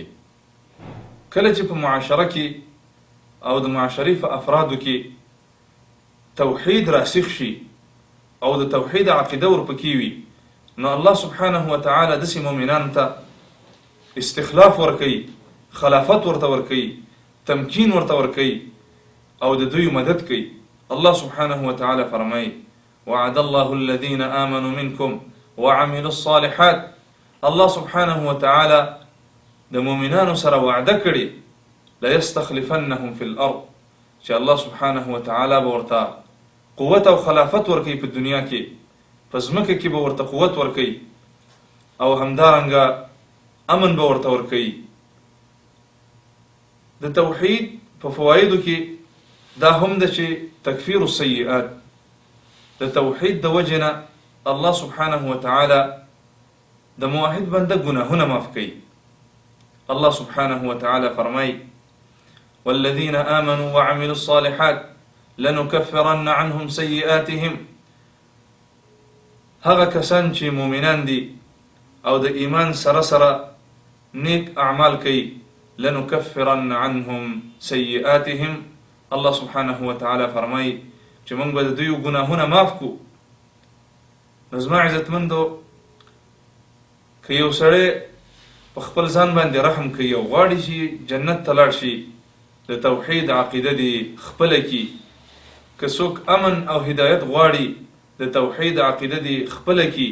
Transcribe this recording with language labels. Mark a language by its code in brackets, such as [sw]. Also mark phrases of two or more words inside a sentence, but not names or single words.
[ps] کله چې په معاشره کې او د معاشري په افرادو کې توحید راسخ شي او د توحید عقیده ورپکې وي، نو [ar] الله سبحانه وتعالى [ps] داسې مؤمنانو ته استخلاف ورکوي، خلافت ورته ورکوي، تمکین ورته ورکوي او د دوی مدد کوي. [ar] الله سبحانه وتعالى فرمایي: وعد الله الذين آمنوا منكم وعملوا الصالحات. الله سبحانه وتعالى [ps] د مؤمنانو سره وعده کړي [ar] ليستخلفنهم في الارض، [ps] چې [ar] الله سبحانه وتعالى [ps] به ورته قوت او خلافت ورکوي په دنیا کې، په ځمکه کې به ورته قوت ورکوي او همدارنګه امن به ورته ورکوي. د توحید په فوایدو کې دا هم ده چې [ar] تکفیر السیئات، [ps] د توحید د وجنه [ar] الله سبحانه وتعالى [ps] د موحد بنده ګناهونه معاف کوي. [ar] الله سبحانه وتعالى فرمای: والذين آمنوا وعملوا الصالحات لنكفرن عنهم سيئاتهم. [ps] هغه کسان چې مؤمنان دي او د ایمان سره سره نیک اعمال کوي، [ar] لنكفرن عنهم سيئاتهم. الله سبحانه وتعالى [ps] فرمای چې موږ به د دوی ګناهونه معاف کو. نو زما عزتمندو، که یو سړی په خپل ځان باندې رحم کوي او غواړي چې جنت ته لاړ شي، د توحید عقیده دې خپله کړي. که څوک امن او هدایت غواړي، د توحید عقیده دې خپله کړي.